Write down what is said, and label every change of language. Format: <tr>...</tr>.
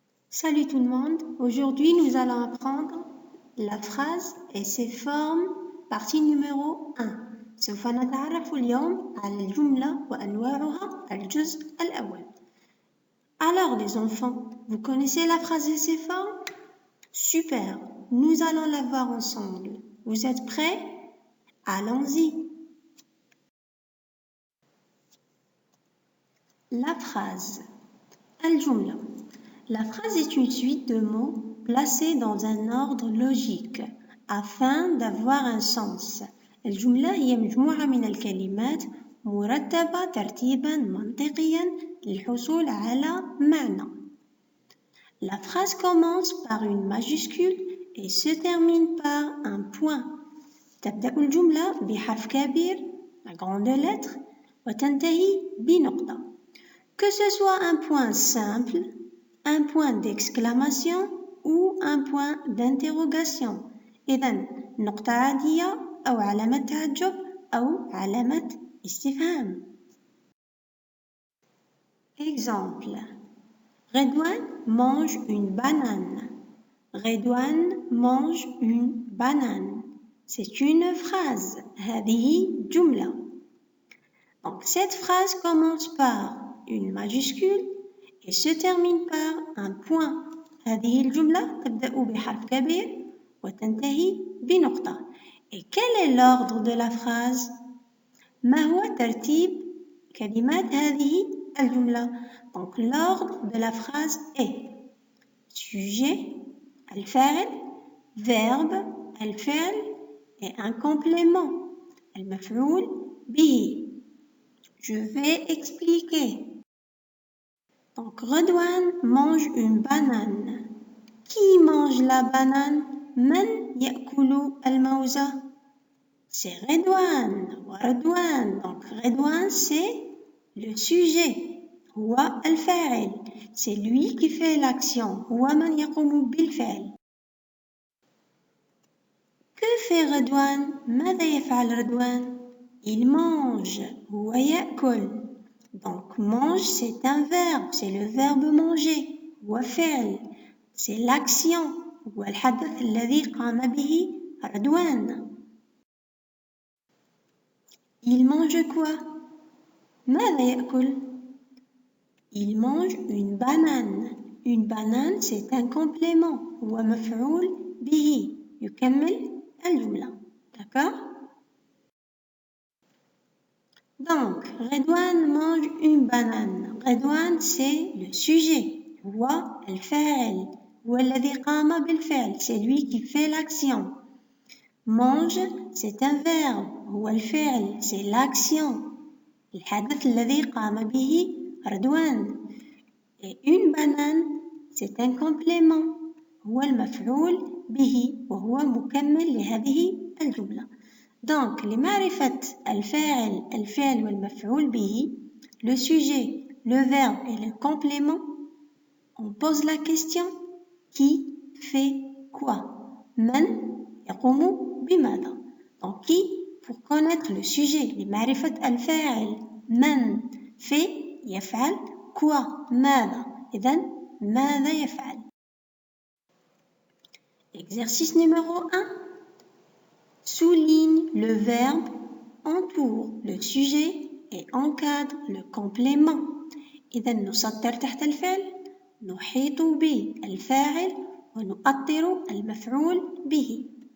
<fr>Salut tout le monde, aujourd'hui nous allons apprendre la phrase et ses formes, partie numéro 1.</fr> <ar>سوف نتعرف اليوم على الجملة وأنواعها الجزء الأول.</ar> <fr>Alors les enfants, vous connaissez la phrase et ses formes? Super, nous allons la voir ensemble. Vous êtes prêts? Allons-y. La phrase. الجملة. La phrase est une suite de mots placés dans un ordre logique afin d'avoir un sens.</fr> <ar>الجملة هي مجموعة من الكلمات مرتبة ترتيبا منطقيا للحصول على معنى.</ar> <fr>La phrase commence par une majuscule et se termine par un point.</fr> <ar>تبدأ الجملة بحرف كبير,</ar> <fr>la grande lettre,</fr> <ar>وتنتهي بنقطة.</ar> <fr>Que ce soit un point simple, un point d'exclamation ou un point d'interrogation.</fr> <ar>إذن نقطة عادية أو علامة تعجب أو علامة استفهام.</ar> <fr>Exemple. Redouane mange une banane. Redouane mange une banane. C'est une phrase.</fr> <ar>هذه جملة.</ar> <fr>Donc cette phrase commence par une majuscule et se termine par un point.</fr> <ar>هذه الجملة تبدأ بحرف كبير وتنتهي بنقطة.</ar> <fr>Et quel est l'ordre de la phrase?</fr> <ar>ما هو ترتيب كلمات هذه الجملة?</ar> <fr>Donc l'ordre de la phrase est sujet, الفاعل, verbe, الفعل et un complément, المفعول به. Je vais expliquer. Donc, Redouane mange une banane. Qui mange la banane?</fr> <ar>من يأكل الموز?</ar> <fr>C'est Redouane. Redouane. Donc, Redouane, c'est le sujet.</fr> <ar>هو الفاعل.</ar> <fr>C'est lui qui fait l'action.</fr> <ar>هو من يقوم بالفعل.</ar> <fr>Que fait Redouane?</fr> <ar>ماذا يفعل Redouane?</ar> <fr>Il mange.</fr> <ar>هو يأكل.</ar> <fr>Donc, mange, c'est un verbe, c'est le verbe manger. وفعل, c'est l'action.</fr> <ar>والحدث الذي قام به رضوان.</ar> <fr>Il mange quoi?</fr> <ar>ماذا يأكل?</ar> <fr>Il mange une banane. Une banane, c'est un complément.</fr> <ar>ومفعول به. يكمل الجملة.</ar> <fr>D'accord? Donc, Redouane mange une banane. Redouane, c'est le sujet.</fr> <ar>هو الفاعل. هو الذي قام بالفعل.</ar> <fr>C'est lui qui fait l'action. Mange, c'est un verbe.</fr> <ar>هو الفعل.</ar> <fr>C'est l'action.</fr> <ar>الحدث الذي قام به رضوان.</ar> <fr>Et une banane, c'est un complément.</fr> <ar>هو المفعول به وهو مكمل لهذه الجملة.</ar> <fr>Donc,</fr> <ar>لمعرفة الفاعل, الفعل والمفعول به,</ar> <fr>le sujet, le verbe et le complément, on pose la question qui fait quoi?</fr> <ar>من يقوم بماذا?</ar> <fr>Donc, qui, pour connaître le sujet,</fr> <ar>لمعرفة الفاعل,</ar> <fr>من fait يفعل quoi?</fr> <ar>ماذا? إذن ماذا يفعل?</ar> <fr>Exercice numéro 1. Souligne le verbe, entoure le sujet et encadre le complément.</fr> <ar>إذا نسطر تحت الفعل, نحيط بالفاعل ونؤطر المفعول به.</ar>